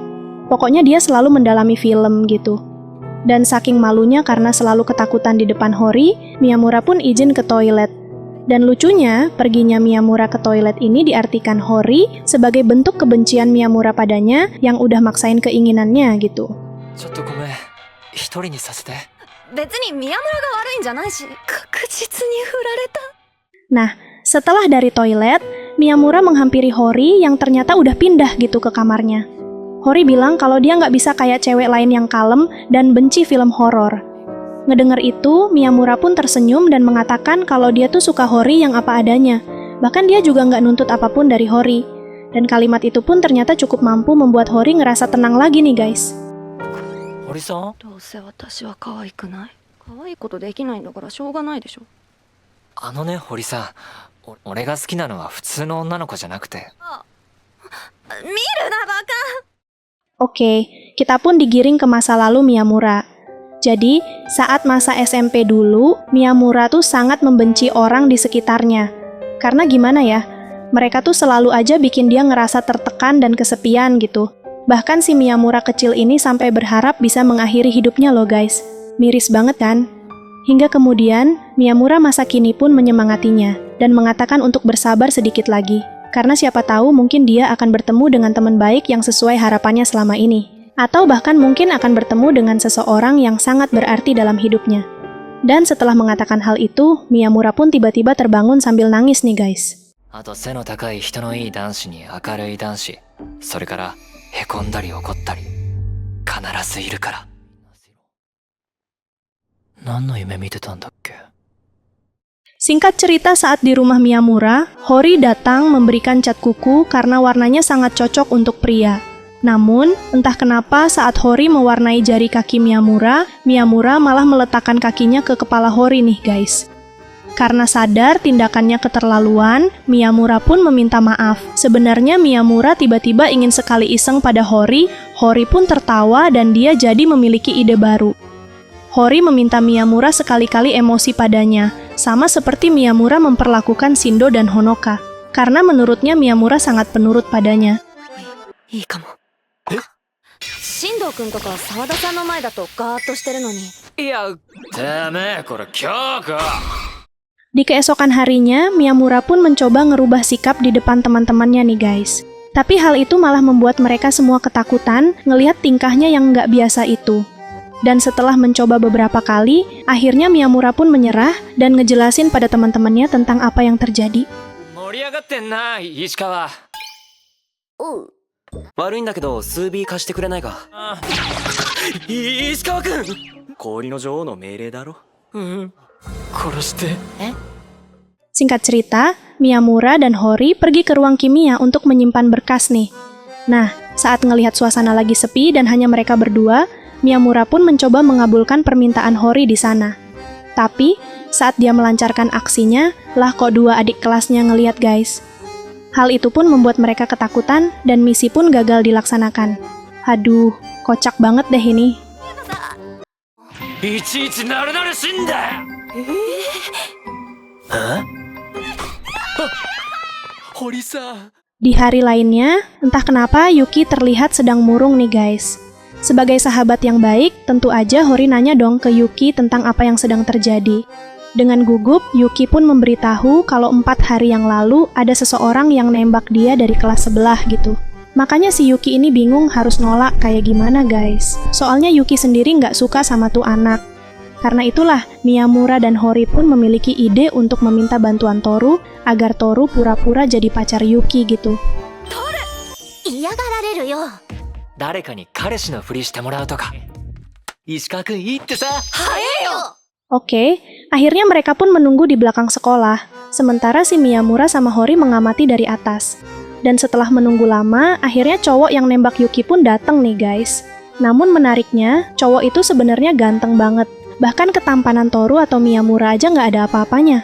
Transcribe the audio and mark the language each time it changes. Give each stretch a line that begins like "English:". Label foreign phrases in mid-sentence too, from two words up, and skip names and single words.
Indonesian: Pokoknya dia selalu mendalami film gitu. Dan saking malunya karena selalu ketakutan di depan Hori, Miyamura pun izin ke toilet. Dan lucunya, perginya Miyamura ke toilet ini diartikan Hori sebagai bentuk kebencian Miyamura padanya yang udah maksain keinginannya gitu.
Japanese: ちょっとごめん。一人にさせて。別に宮村が悪いんじゃないし、確実に振られた。
Indonesian: Nah, setelah dari toilet, Miyamura menghampiri Hori yang ternyata udah pindah gitu ke kamarnya. Hori bilang kalau dia nggak bisa kayak cewek lain yang kalem dan benci film horor. Ngedengar itu, Miyamura pun tersenyum dan mengatakan kalau dia tuh suka Hori yang apa adanya. Bahkan dia juga nggak nuntut apapun dari Hori. Dan kalimat itu pun ternyata cukup mampu membuat Hori ngerasa tenang lagi nih guys.
Japanese: 堀さん、どうせ私は可愛くない可愛いことできないんだからしょうがないでしょ。あのね、堀さん。俺が好きなのは普通の女の子じゃなくて。見るなバカ。
Indonesian: Oke, kita pun digiring ke masa lalu Miyamura. Jadi, saat masa SMP dulu, Miyamura tuh sangat membenci orang di sekitarnya. Karena gimana ya, mereka tuh selalu aja bikin dia ngerasa tertekan dan kesepian gitu. Bahkan si Miyamura kecil ini sampai berharap bisa mengakhiri hidupnya loh guys. Miris banget kan? Hingga kemudian, Miyamura masa kini pun menyemangatinya dan mengatakan untuk bersabar sedikit lagi. Karena siapa tahu mungkin dia akan bertemu dengan teman baik yang sesuai harapannya selama ini. Atau bahkan mungkin akan bertemu dengan seseorang yang sangat berarti dalam hidupnya. Dan setelah mengatakan hal itu, Miyamura pun tiba-tiba terbangun sambil nangis nih guys.
Japanese: あと背の高い人のいい男子に明るい男子。それからへこんだり怒ったり。必ずいるから。何の夢見てたんだっけ?
Indonesian: Singkat cerita saat di rumah Miyamura, Hori datang memberikan cat kuku karena warnanya sangat cocok untuk pria. Namun, entah kenapa saat Hori mewarnai jari kaki Miyamura, Miyamura malah meletakkan kakinya ke kepala Hori nih guys. Karena sadar tindakannya keterlaluan, Miyamura pun meminta maaf. Sebenarnya Miyamura tiba-tiba ingin sekali iseng pada Hori, Hori pun tertawa dan dia jadi memiliki ide baru. Hori meminta Miyamura sekali-kali emosi padanya, sama seperti Miyamura memperlakukan Shindo dan Honoka. Karena menurutnya Miyamura sangat penurut padanya.
Japanese: いいかも。進藤くんとか沢田さんの前だとガーッとしてるのに。いや、てめえ、これ今日か。
Indonesian: Di keesokan harinya, Miyamura pun mencoba ngerubah sikap di depan teman-temannya nih guys. Tapi hal itu malah membuat mereka semua ketakutan ngelihat tingkahnya yang nggak biasa itu. Dan setelah mencoba beberapa kali, akhirnya Miyamura pun menyerah dan ngejelasin pada teman-temannya tentang apa yang terjadi.
Japanese: 盛り上がってんな、石川。悪いんだけど数ビー貸してくれないか。石川くん、氷の女王の命令だろ。殺して。
Indonesian: Singkat cerita, Miyamura dan Hori pergi ke ruang kimia untuk menyimpan berkas nih. Nah, saat ngelihat suasana lagi sepi dan hanya mereka berdua, Miyamura pun mencoba mengabulkan permintaan Hori di sana. Tapi, saat dia melancarkan aksinya, lah kok dua adik kelasnya ngelihat guys. Hal itu pun membuat mereka ketakutan dan misi pun gagal dilaksanakan. Aduh, kocak banget deh ini.
Japanese: いちいちなるなるしんだよ。堀さん。
Indonesian: Di hari lainnya, entah kenapa Yuki terlihat sedang murung nih guys. Sebagai sahabat yang baik, tentu aja Hori nanya dong ke Yuki tentang apa yang sedang terjadi. Dengan gugup, Yuki pun memberitahu kalau 4 hari yang lalu ada seseorang yang nembak dia dari kelas sebelah gitu. Makanya si Yuki ini bingung harus nolak kayak gimana guys. Soalnya Yuki sendiri nggak suka sama tuh anak. Karena itulah, Miyamura dan Hori pun memiliki ide untuk meminta bantuan Toru agar Toru pura-pura jadi pacar Yuki gitu.
Japanese: 嫌がられるよ。誰かに彼氏のふりしてもらうとか。石川くんいいってさ。早えよ。
Indonesian: Oke, akhirnya mereka pun menunggu di belakang sekolah, sementara si Miyamura sama Hori mengamati dari atas. Dan setelah menunggu lama, akhirnya cowok yang nembak Yuki pun datang nih guys. Namun menariknya, cowok itu sebenarnya ganteng banget. Bahkan ketampanan Toru atau Miyamura aja nggak ada apa-apanya.